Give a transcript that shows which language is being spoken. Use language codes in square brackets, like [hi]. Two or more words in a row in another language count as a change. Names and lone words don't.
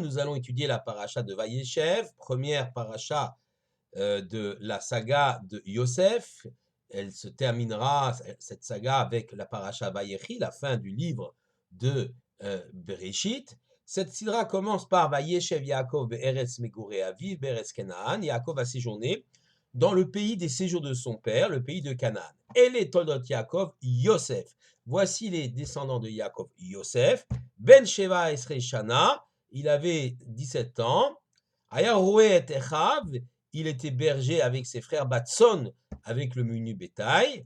[fr] Nous allons étudier la paracha de Vayeshev, première paracha de la saga de Yosef. Elle se terminera, cette saga, avec la paracha Vayechi, la fin du livre de Bereshit. Cette sidra commence par [he] וישב יעקב בארץ מגורי אביו בארץ כנען. [fr] Yaakov a séjourné dans le pays des séjours de son père, le pays de Canaan. Et les [he] תולדות יעקב, [fr] Yosef. Voici les descendants de Yaakov, Yosef. [he] בן שבע עשרה שנה, [fr] il avait 17 ans. [he] היה רועה את אחיו, [fr] il était berger avec ses frères Batson, avec le menu bétail.